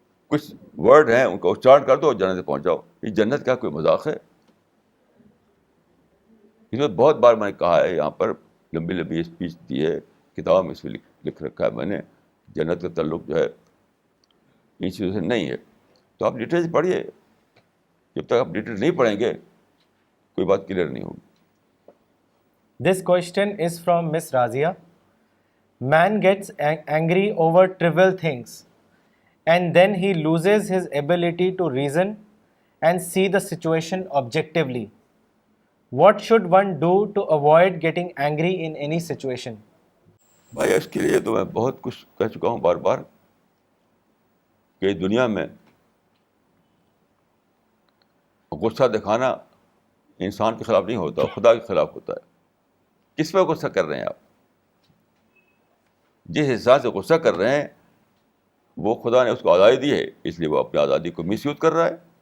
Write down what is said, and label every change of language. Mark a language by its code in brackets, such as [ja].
[ur] کچھ ورڈ ہیں ان کا اچارن کر دو اور جنت پہنچ جاؤ. یہ جنت کا کوئی مذاق ہے؟ اس میں بہت بار میں نے کہا ہے, یہاں پر لمبی لمبی اسپیچ دی ہے, کتاب میں اس میں لکھ رکھا ہے میں نے, جنت کا تعلق جو ہے ان چیزوں سے نہیں ہے. تو آپ ڈیٹیلز پڑھیے, جب تک آپ ڈیٹیل نہیں پڑھیں گے کوئی بات کلیئر نہیں ہوگی. [en] This question is from Miss Razia. Man gets angry over trivial things and then he loses his ability to reason and see the situation objectively. What should one do to avoid getting angry in any situation? [ur] بھائی اس کے لیے تو میں بہت کچھ کہہ چکا ہوں بار بار کہ دنیا میں غصہ دکھانا انسان کے خلاف نہیں ہوتا, خدا کے خلاف ہوتا ہے. کس پہ غصہ کر رہے ہیں آپ؟ جس انسان سے غصہ کر رہے ہیں وہ خدا نے اس کو آزادی دی ہے, اس لیے وہ اپنی آزادی کو مس یوز کر رہا ہے.